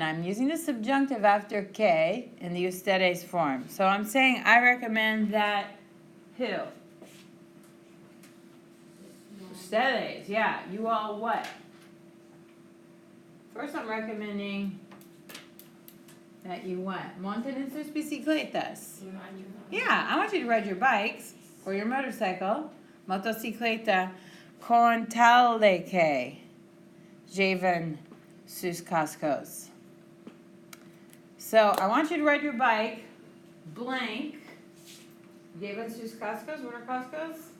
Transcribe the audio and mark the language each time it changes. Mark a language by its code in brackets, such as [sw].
[en] I'm using the subjunctive after que in the ustedes form. So I'm saying I recommend that who? Ustedes. Yeah. You all what? First I'm recommending that you what? [es] Monten en sus bicicletas. [en] Yeah. I want you to ride your bikes or your motorcycle. [es] Motocicleta con tal de que lleven sus cascos. [en] So I want you to ride your bike, blank. [es] Lleven sus cascos. [en] What are cascos?